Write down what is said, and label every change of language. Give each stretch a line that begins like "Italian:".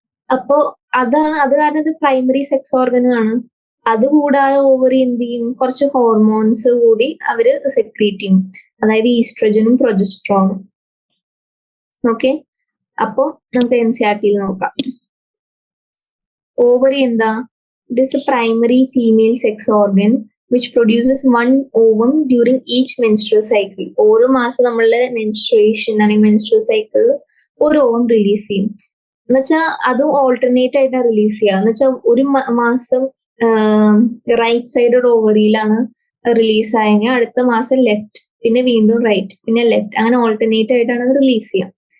Malayalam: അപ്പോ അത് കാരണം ഇത് പ്രൈമറി സെക്സ് ഓർഗനാണ്. അത് കൂടാതെ ഓവറി എന്ത് ചെയ്യും? കുറച്ച് ഹോർമോൺസ് കൂടി അവര് സെക്രീറ്റ് ചെയ്യും. അതായത് ഈസ്ട്രജനും പ്രൊജസ്ട്രോണും. ഓക്കെ, അപ്പോ നമുക്ക് NCERT നോക്കാം. ഓവറി എന്താ?
English: It is a primary female sex organ which produces one ovum during each menstrual cycle.
Malayalam: ഓരോ മാസം നമ്മളുടെ മെൻസ്ട്രുവേഷൻ അല്ലെങ്കിൽ മെൻസ്ട്രൽ സൈക്കിൾ ഒരു ഓവം റിലീസ് ചെയ്യും. എന്നുവെച്ചാൽ അതും ഓൾട്ടർനേറ്റ് ആയിട്ടാണ് റിലീസ് ചെയ്യുക. എന്നുവെച്ചാൽ ഒരു മാസം റൈറ്റ് സൈഡ് ഓവറിയിലാണ് റിലീസ് ആയെങ്കിൽ അടുത്ത മാസം ലെഫ്റ്റ്, പിന്നെ വീണ്ടും റൈറ്റ്, പിന്നെ ലെഫ്റ്റ്, അങ്ങനെ ഓൾട്ടർനേറ്റ് ആയിട്ടാണ് റിലീസ് ചെയ്യുക.